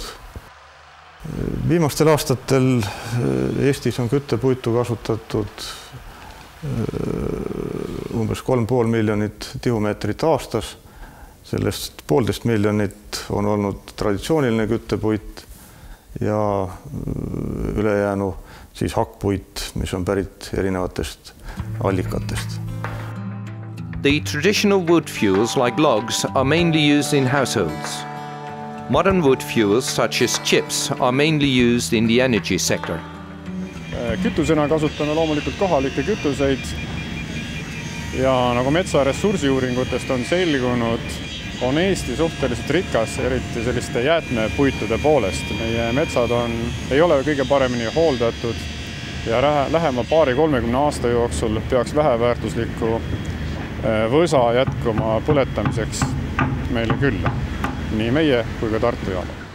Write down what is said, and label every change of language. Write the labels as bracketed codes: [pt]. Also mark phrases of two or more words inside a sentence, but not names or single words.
[et] Viimastel aastatel Eestis on küttepuitu kasutatud umbes 3,5 miljonit tihumeetrit aastas. Sellest 1,5 miljonit on olnud traditsiooniline küttepuit ja ülejäänu siis hakkpuit, mis on pärit erinevatest allikatest. [en] The traditional wood fuels like logs are mainly used in households. Modern wood fuels such as chips are mainly used in the energy sector. [et] Kütusena kasutame loomulikult kohalikke kütuseid ja nagu metsaressursiuuringutest on selgunud, on Eesti suhteliselt rikas, eriti selliste jäätmepuitude poolest. Meie metsad ei ole kõige paremini hooldatud ja lähema 20-30 aasta jooksul peaks väheväärtusliku võsa jätkuma põletamiseks meile küll, nii meie kui ka Tartu jaama.